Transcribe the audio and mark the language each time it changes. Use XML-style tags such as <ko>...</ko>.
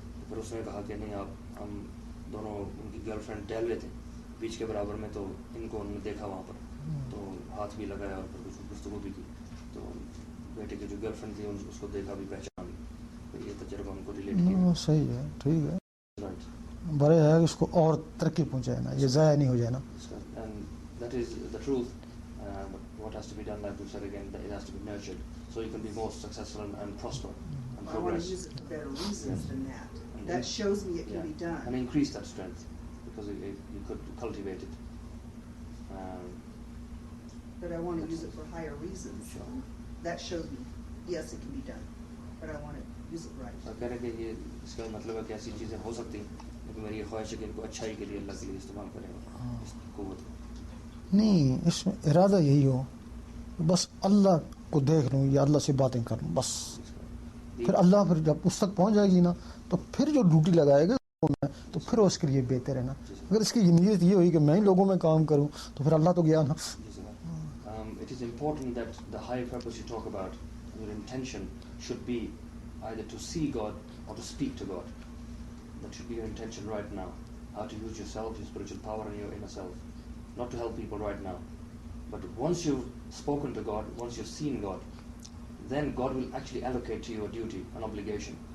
<ur>تو پھر اس نے کہا کہ نہیں آپ ہم دونوں ان کی گرل فرینڈ ٹہل رہے تھے بیچ کے برابر میں, تو ان کو انہوں نے دیکھا وہاں پر, تو ہاتھ بھی لگایا اور پھر کچھ گفتگو بھی کی. تو بیٹے کی جو گرل فرینڈ تھی اس کو دیکھا بھی, پہچان بھی. تو یہ تجربہ ان کو ریلیٹ کیا. صحیح ہے, ٹھیک ہے, بڑے ہے اس کو اور ترقی پہنچائے نا, یہ ضائع نہیں ہو جائے نا.</ur> <en>And that is the truth. What has to be done, like you said again, that it has to be nurtured, so you can be more successful and prosper and progress. I want to use it for better reasons than that. That shows me it can be done. And increase that strength, because you could cultivate it. But I want to use it for higher reasons. Sure. That shows me, yes, it can be done, but I want to use it right.</en> <ur>اور کہہ رہے کہ یہ اس کا مطلب ہے کہ ایسی چیزیں ہو سکتی ہیں, لیکن میری یہ خواہش ہے کہ ان کو اچھائی کے لیے اللہ کے لیے استعمال کریں اس قوت کو. نہیں, اس میں ارادہ یہی ہو بس اللہ کو دیکھ لوں یا اللہ سے باتیں کر لوں بس. پھر اللہ پھر جب اس تک پہنچ جائے گی نا, تو پھر جو ڈیوٹی لگائے گا تو پھر اس کے لیے بہتر ہے نا. اگر اس کی نیت یہ ہوئی کہ میں ہی لوگوں میں کام کروں تو پھر اللہ تو گیا نا.</ur> <en>It is important that the high purpose you talk about, your intention should be either to see God or to speak to God. That should be your intention right now. How to use yourself, your spiritual power and your inner self. Not to help people right now. But once you've spoken to God, once you've seen God, then God will actually allocate to you a duty, an obligation.</en>